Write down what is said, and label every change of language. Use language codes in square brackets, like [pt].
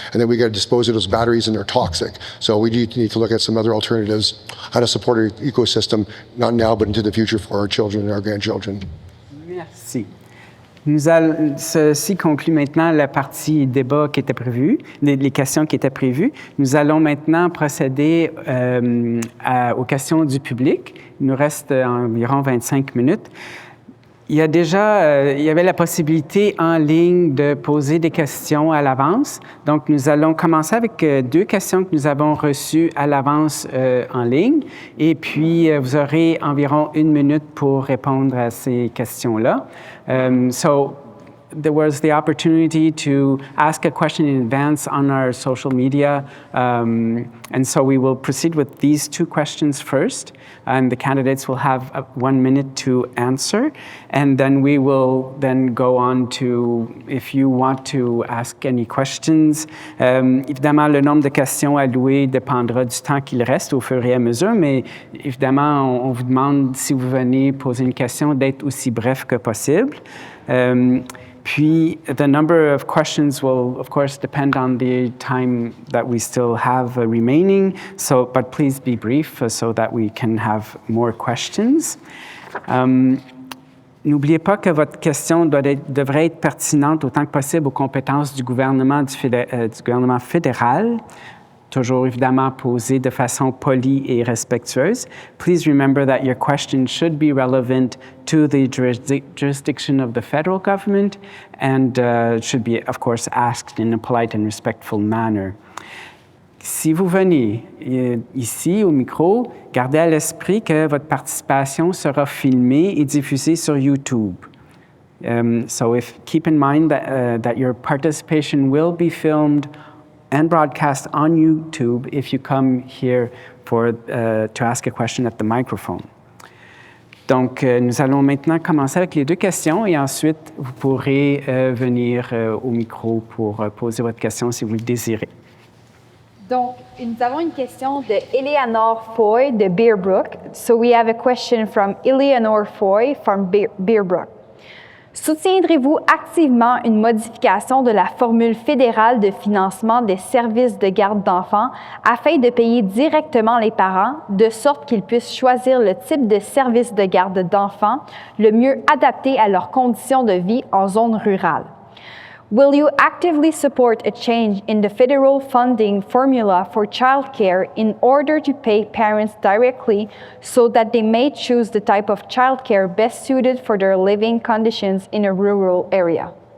[en] And then we got to dispose of those batteries, and they're toxic. So we need to look at some other alternatives, how to support our ecosystem, not now, but into the future for our children and our grandchildren. [fr] Merci. Ceci conclut maintenant la partie débat qui était prévue, les questions qui étaient prévues. Nous allons maintenant procéder aux questions du public. Il nous reste environ 25 minutes. Il y avait la possibilité en ligne de poser des questions à l'avance. Donc, nous allons commencer avec 2 questions que nous avons reçues à l'avance en ligne. Et puis, vous aurez environ 1 minute pour répondre à ces questions-là. [en] So, there was the opportunity to ask a question in advance on our social media. And so we will proceed with these 2 questions first. And the candidates will have 1 minute to answer. And then we will then go on to, if you want to ask any questions. [fr] Évidemment, le nombre de questions allouées dépendra du temps qu'il reste au fur et à mesure. Mais évidemment, on vous demande, si vous venez poser une question, d'être aussi bref que possible. [en] Puis, the number of questions will, of course, depend on the time that we still have remaining. So, but please be brief so that we can have more questions. [fr] N'oubliez pas que votre question devrait être pertinente autant que possible aux compétences du gouvernement fédéral. toujours évidemment posées de façon polie et respectueuse. [en] Please remember that your question should be relevant to the jurisdiction of the federal government and should be, of course, asked in a polite and respectful manner. [fr] Si vous venez ici au micro, gardez à l'esprit que votre participation sera filmée et diffusée sur YouTube. [en] So keep in mind that your participation will be filmed and broadcast on YouTube if you come here to ask a question at the microphone. [fr] Donc, nous allons maintenant commencer avec les 2 questions et ensuite, vous pourrez venir au micro pour poser votre question si vous le désirez. Donc, nous avons une question de Eleanor Foy de Bearbrook. [en] So we have a question from Eleanor Foy from Bearbrook. [fr] Soutiendrez-vous activement une modification de la formule fédérale de financement des services de garde d'enfants afin de payer directement les parents, de sorte qu'ils puissent choisir le type de service de garde d'enfants le mieux adapté à leurs conditions de vie en zone rurale? [en] Will you actively support a change in the federal funding formula for childcare in order to pay parents directly so that they may choose the type of childcare best suited for their living conditions in a rural area?